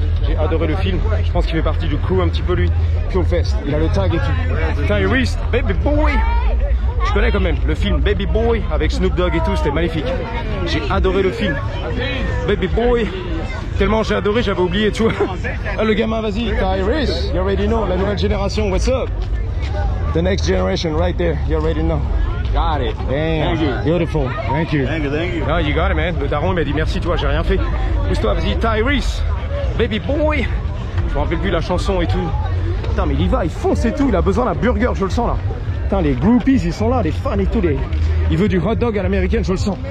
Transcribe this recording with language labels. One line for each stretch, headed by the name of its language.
French: J'ai adoré le film, je pense qu'il fait partie du crew un petit peu lui. Fuelfest, il a le tag et tout. Tyrese, Baby Boy. Je connais quand même le film Baby Boy avec Snoop Dogg et tout, c'était magnifique. J'ai adoré le film. Baby Boy. Tellement j'ai adoré, j'avais oublié, tu vois. Ah, le gamin, vas-y, Tyrese,
English: you already know,
French: la nouvelle génération,
English: what's up? The next generation right there, you already know. Got it. Damn. Thank you. Beautiful. Thank you. Thank you. No, you got it, man.
French: Le daron m'a dit merci, toi, j'ai rien fait. Pousse-toi, vas-y, Tyrese, Baby Boy. Je me rappelle plus la chanson et tout. Putain, mais il y va, il fonce et tout, il a besoin d'un burger, je le sens là. Putain, les groupies, ils sont là, les fans et tout. Il veut du hot dog à l'américaine, je le sens.